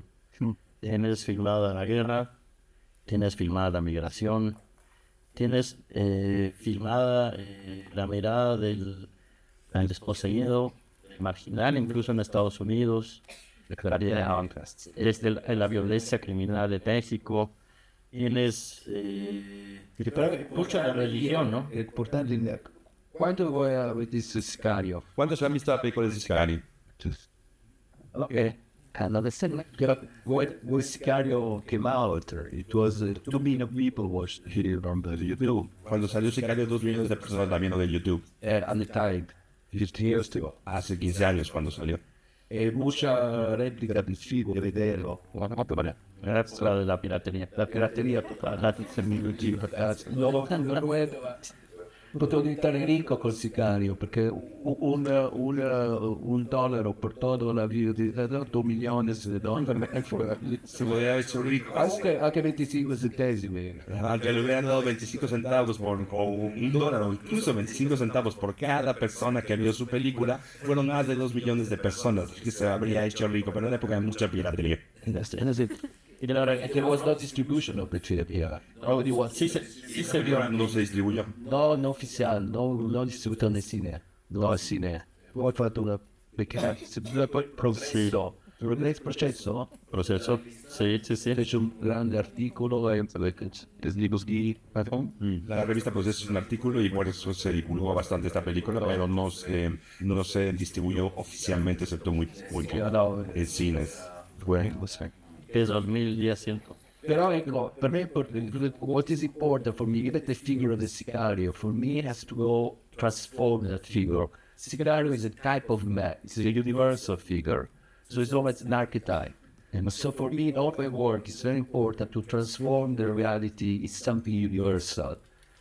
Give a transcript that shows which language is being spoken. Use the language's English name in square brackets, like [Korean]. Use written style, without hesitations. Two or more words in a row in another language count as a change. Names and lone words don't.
[Spanish] Tienes filmada la guerra, tienes filmada la migración, tienes filmada la mirada del desposeído, marginal, incluso en Estados Unidos, la violencia criminal de México. Tienes mucha la religión, ¿no? [Italian] importante, quando vuoi avere Sicario? [Spanish] ¿Cuántos han visto la película de Sicario? [English] Okay. And understand, when Sicario came out, it was 2 million people watched it on the YouTube. [Spanish] Cuando salió Sicario, 2 millones de personas la vieron de YouTube. [English] At the time, 15 years ago. [Spanish] Hace 15 años cuando salió. [Italian] E mucha replica del film, di vederlo. [Spanish] Gracias a la piratería. [Italian] La pirateria totale, potevo diventare ricco col Sicario perché un dollaro per tutta la vita di 2 milioni di dollari [Spanish] Se podía haber hecho rico. [Italian] anche 25 centesimi. [Spanish] Aunque le hubieran dado 25 centavos o $1 o incluso 25 centavos por cada persona que vio su película, fueron más de 2 millones de personas que se habría hecho rico, pero en la época de mucha piratería. [English] There was no distribution of the film here. Nobody was. [Spanish] Sí se vio. No se distribuyó. [Italian] No ufficiale, no distribuito nel cine. [Spanish] No al cine. [Italian] Poi ho fatto una peccato. Poi processo. Nel processo [Spanish] Proceso. Sí. [Italian] fece un grande articolo e libros di [Spanish] La revista Proceso es un artículo y por eso se divulgó bastante esta película, pero no se distribuyó oficialmente, excepto muy poco en cines. Es 2010. [Italian] Però ecco, per me [English] what is important for me, even the figure of the Sicario, for me has to go transform that figure. Sicario is a type of man, it's a universal figure, so it's almost an archetype. And so for me, in all my work, it's very important to transform the reality in something universal.